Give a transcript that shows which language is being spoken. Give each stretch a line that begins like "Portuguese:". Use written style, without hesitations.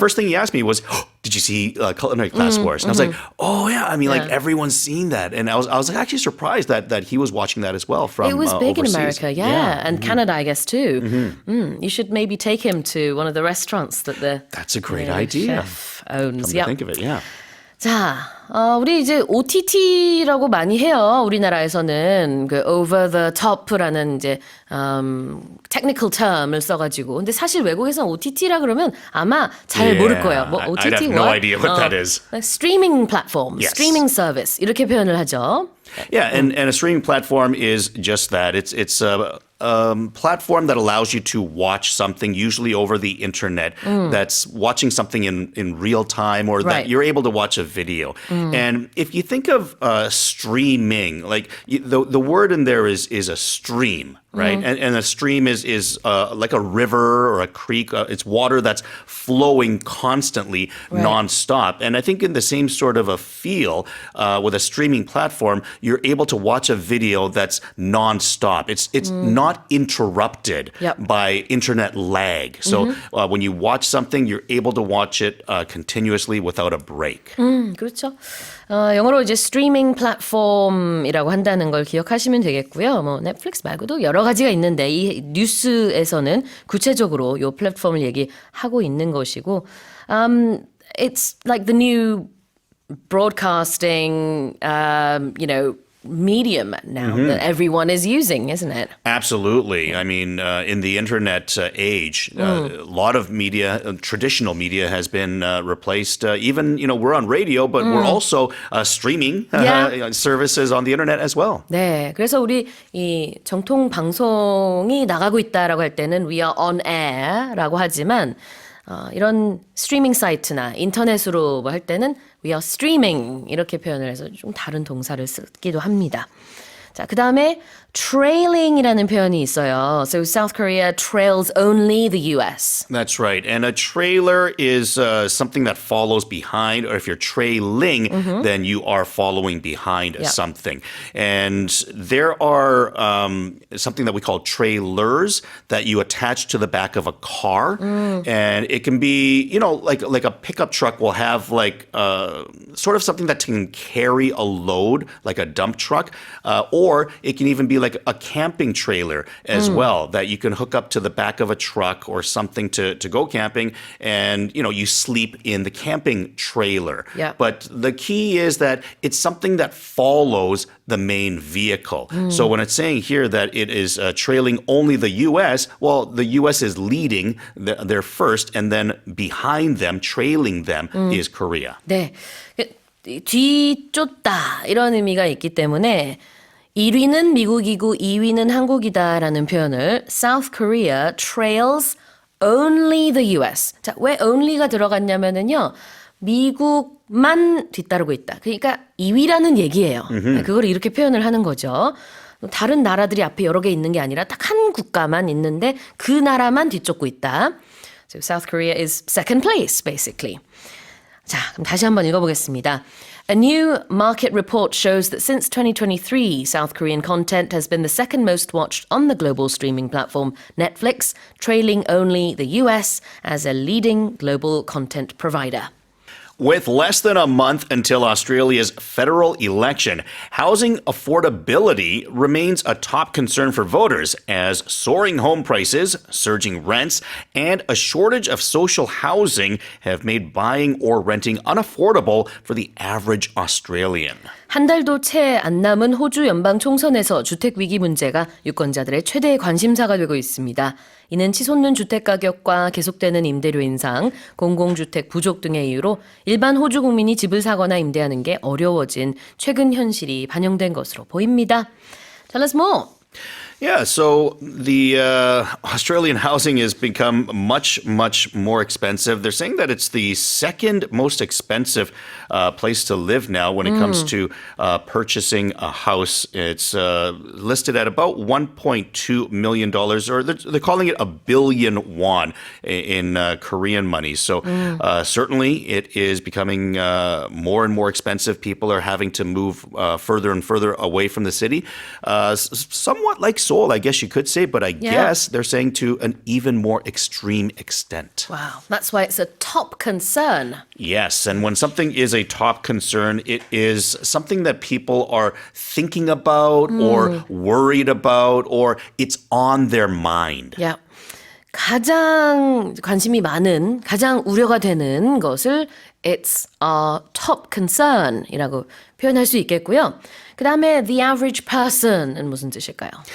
English: the first thing he asked me was, did you see Culinary Class Wars? And I was like, oh, yeah. I mean, like everyone's seen that. And I was actually surprised that he was watching that as well from It was big overseas. in America, and Canada, I guess, too. You should maybe take him to one of the restaurants that the That's a great idea. chef owns. Come to think of it, yeah.
Korean: 자, 우리 이제 OTT라고 많이 해요. 우리나라에서는 그
English: over the top
Korean: 라는 이제
English: technical term
Korean: 을 써가지고. 근데 사실 외국에서는 OTT라 그러면 아마 잘 모를 거예요. 뭐 OTT
English: I'd have no what? idea what that is. Streaming platform, Yes. streaming service
Korean: 이렇게 표현을 하죠.
English: Yeah, and a streaming platform is just that. It's a platform that allows you to watch something, usually over the internet, that's watching something in real time, or Right. that you're able to watch a video. And if you think of streaming, like the word in there is a stream, right? And a stream is like a river or a creek. It's water that's flowing constantly, nonstop. And I think in the same sort of a feel with a streaming platform, you're able to watch a video that's nonstop. It's not interrupted Yep. by internet lag. So when you watch something, you're able to watch it continuously without a break.
Korean: 그렇죠. 영어로 이제 스트리밍 플랫폼이라고 한다는 걸 기억하시면 되겠고요. 뭐 넷플릭스 말고도 여러 가지가 있는데 이 뉴스에서는 구체적으로 이 플랫폼을 얘기하고 있는 것이고,
English: it's like the new broadcasting, medium now that everyone is using, isn't it? Absolutely. I mean, in the internet age, a lot of media, traditional media, has been replaced. Even, we're on radio, but we're also streaming Yeah. services on the internet as well.
Korean: 네, 그래서 우리 이 정통 방송이 나가고 있다라고 할 때는
English: we are on air
Korean: 라고 하지만 이런 스트리밍 사이트나 인터넷으로 할 때는
English: we are streaming
Korean: 이렇게 표현을 해서 좀 다른 동사를 쓰기도 합니다. 자, 그 다음에 trailing이라는 표현이 있어요.
English: So South Korea trails only the US. That's right. And a trailer is something that follows behind, or if you're trailing, then you are following behind Yeah. something. And there are something that we call trailers that you attach to the back of a car. And it can be, like a pickup truck will have like sort of something that can carry a load, like a dump truck, or it can even be like a camping trailer as well that you can hook up to the back of a truck or something to go camping, and you sleep in the camping trailer. Yeah. But the key is that it's something that follows the main vehicle. So when it's saying here that it is trailing only the US, well, the US is leading, they're first, and then behind them, trailing them, is Korea.
Korean: 네. 뒤쫓다 이런 의미가 있기 때문에 1위는 미국이고 2위는 한국이다라는 표현을
English: South Korea trails only the US.
Korean: 자, 왜 only가 들어갔냐면은요. 미국만 뒤따르고 있다. 그러니까 2위라는 얘기예요. 그걸 이렇게 표현을 하는 거죠. 다른 나라들이 앞에 여러 개 있는 게 아니라 딱 한 국가만 있는데 그 나라만 뒤쫓고 있다.
English: So South Korea is second place, basically.
Korean: 자, 그럼 다시 한번 읽어보겠습니다.
English: A new market report shows that since 2023, South Korean content has been the second most watched on the global streaming platform Netflix, trailing only the US as a leading global content provider. With less than a month until Australia's federal election, housing affordability remains a top concern for voters as soaring home prices, surging rents, and a shortage of social housing have made buying or renting unaffordable for the average Australian.
Korean: 한 달도 채 안 남은 호주 연방 총선에서 주택 위기 문제가 유권자들의 최대 관심사가 되고 있습니다. 이는 치솟는 주택 가격과 계속되는 임대료 인상, 공공주택 부족 등의 이유로 일반 호주 국민이 집을 사거나 임대하는 게 어려워진 최근 현실이 반영된 것으로 보입니다.
English: Tell us more. Yeah, so the Australian housing has become much, much more expensive. They're saying that it's the second most expensive place to live now when it comes to purchasing a house. It's listed at about $1.2 million, or they're calling it a billion won in Korean money. So certainly it is becoming more and more expensive. People are having to move further and further away from the city, somewhat like Seoul, I guess you could say, but I guess they're saying to an even more extreme extent. Wow, that's why it's a top concern. Yes, and when something is a top concern, it is something that people are thinking about or worried about, or it's on their mind. Yeah.
Korean: 가장 관심이 많은, 가장 우려가 되는 것을
English: it's a top concern
Korean: 이라고 표현할 수 있겠고요. 그 다음에
English: the average person
Korean: 은 무슨 뜻일까요?